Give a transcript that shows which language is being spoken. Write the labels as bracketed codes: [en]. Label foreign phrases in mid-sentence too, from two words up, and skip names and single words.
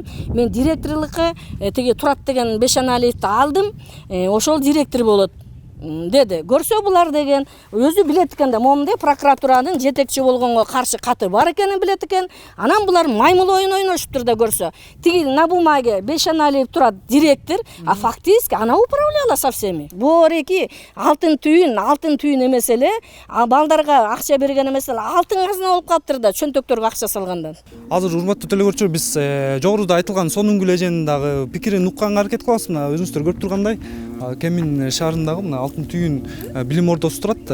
[ky] Мен директорлукка тиги Турат деген Бешеналиевди алдым, ошол директор болот деди. Көрсө булар деген өзү билет экен да, момундай прокуратуранын жетекчи болгонго каршы каты бар экенин билет экен. Анан булар маймыл ойун ойношуптур да көрсө. [ru] Тиги на бумаге Бешеналиев Турат директор, а фактически она управляла со всеми. [ky] Бореки алтын түйүн эмес эле, а балдарга акча берген эмес эле, алтын казына болуп калыптыр да чөнтөктөргө акча салгандан. Азыр урматтуу телекөрүүчүлөр, биз жогоруда айтылган Сонунгүл эженин дагы пикирин укканга аракет кылабыз. Мына өзүңүздөр көрүп тургандай, Кемин шаарындагы мына Алтын түйүн билим ордосу турат.